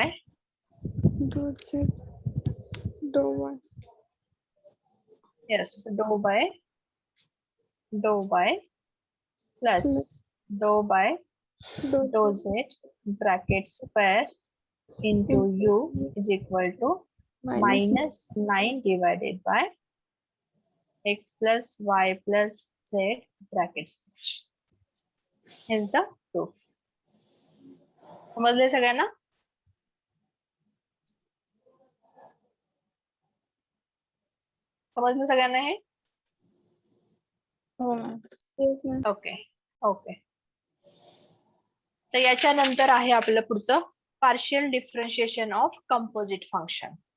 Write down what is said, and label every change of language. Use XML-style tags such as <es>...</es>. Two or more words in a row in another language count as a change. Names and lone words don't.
<en>dou z dou y yes dou by plus dou by dou z bracket square into u is equal to minus 9 divided by x plus y plus z brackets. Hence the proof.</en> <mr>समजले सगळ्यांना? समजलं सगळ्यांना हे?</mr> <en>yes ma'am. OK OK.</en> <mr>तर याच्यानंतर आहे आपलं पुढचं</mr> <en>partial differentiation of composite function.</en>